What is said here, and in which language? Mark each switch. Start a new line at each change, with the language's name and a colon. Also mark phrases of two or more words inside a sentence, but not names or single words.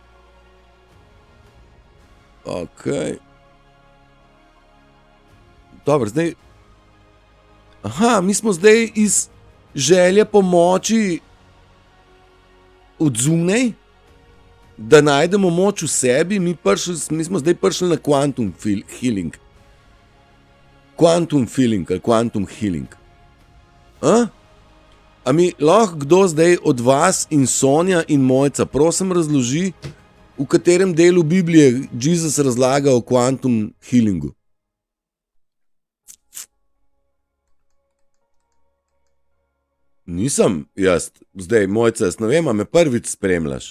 Slovenian: Dobro, zdaj. Aha, mi smo zdaj iz želje pomoči od zunaj Da najdemo moč v sebi, mi smo zdaj prišli na
English: quantum healing. Quantum feeling
Slovenian: ali
English: quantum healing.
Slovenian: A mi lahko kdo zdaj od vas in Sonja in Mojca, prosim razloži, v katerem delu Biblije Jezus razlaga o
English: quantum healingu?
Slovenian: Nisem jaz, zdaj Mojca, jaz ne vem, a me prvič spremljaš.